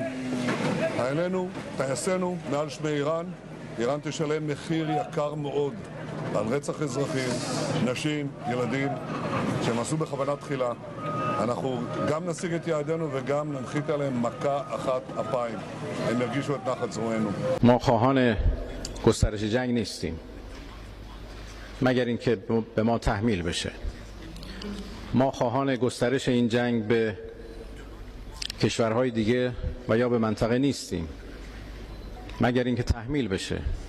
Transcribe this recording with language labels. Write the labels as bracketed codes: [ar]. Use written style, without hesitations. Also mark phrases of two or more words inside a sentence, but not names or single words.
[he] חיילינו, טייסינו, מעל שמי איראן. איראן תשלם מחיר יקר מאוד. על רצח אזרחים, נשים, ילדים, שהם עשו בכוונה תחילה. אנחנו גם נשיג את יעדינו וגם ננחית עליהם מכה אחת אפיים. הם ירגישו את נחת זרוענו. [fa] ما خواهان گسترش جنگ نیستیم مگر اینکه به ما تحمیل بشه. ما خواهان گسترش این جنگ به کشورهای دیگه و یا به منطقه نیستیم مگر اینکه تحمیل بشه.